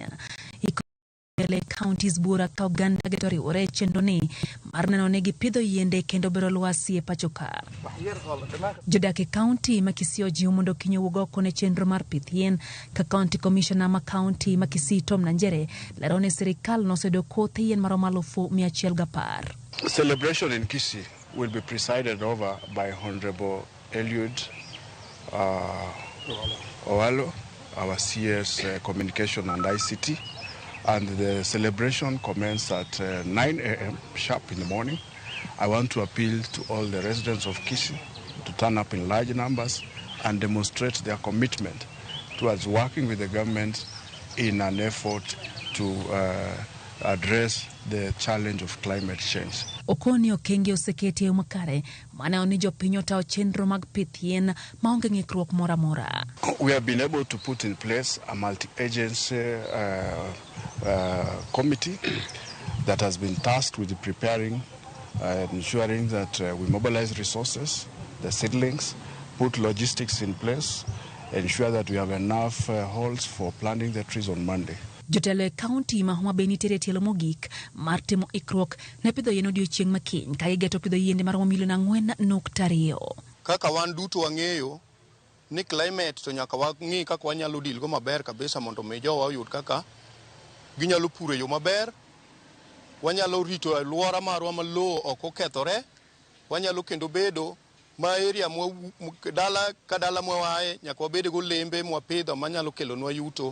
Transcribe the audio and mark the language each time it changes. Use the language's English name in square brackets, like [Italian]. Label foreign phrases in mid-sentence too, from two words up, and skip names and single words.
[Luo (Kenya and Tanzania)] Le counties bura ka oganda geto riwore chenro ni mar neno ne gipidho yiende kendo bero lwasi e pacho ka. Jodak e county ma Kisii ojiw mondo kiny owuog oko ne chenro mar pith yien ka county commissioner ma county ma Kisii Tom Nanjere lero ne sirikal nosedo kothe yien maromo 110,010. [English] The celebration in Kisii will be presided over by Honorable Eliud Owalo, our CS Communication and ICT. And the celebration commences at 9 a.m. sharp in the morning. I want to appeal to all the residents of Kisii to turn up in large numbers and demonstrate their commitment towards working with the government in an effort to address the challenge of climate change. [Luo (Kenya and Tanzania)] Okoni okenge oseketi e makare mana oni jopiny otao chenro mag pith yien maonge ng'ikruok mora mora. [English] We have been able to put in place a multi-agency committee that has been tasked with preparing and ensuring that we mobilize resources, the seedlings, put logistics in place, ensure that we have enough holes for planting the trees on Monday. [Luo (Kenya and Tanzania)] Jotelo county ma Homa Bay nitere tielo mogik mar timo ikruok ne pidho yien odiochieng makiny ka igeto pidho yiende maromo milion 4.2. Kaka wan duto wang'eyo ni climate to nyaka wang'i kaka wanyalo deal go maber kabisa mondo jowa oyud kaka ginyalo puro yo maber, wanyalo rito alwora marwa ma lowo ok okethore, wanyalo kendo bedo ma area dala ka dala mwawae nyaka wabede go lembe mwapidho manyalo kelonwa yuto.